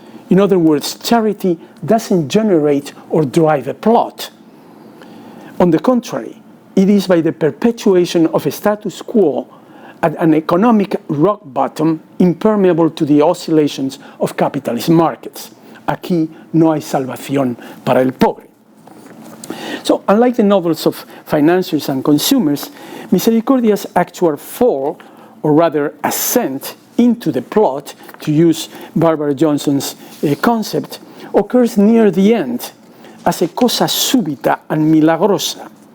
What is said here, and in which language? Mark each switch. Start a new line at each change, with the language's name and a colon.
English: In other words, charity doesn't generate or drive a plot. On the contrary, it is by the perpetuation of a status quo at an economic rock bottom impermeable to the oscillations of capitalist markets.
Spanish: Aquí no hay salvación para el pobre.
English: So, unlike the novels of financiers and consumers, Misericordia's actual fall, or rather ascent into the plot, to use Barbara Johnson's concept, occurs near the end as a
Spanish: cosa súbita
English: and milagrosa.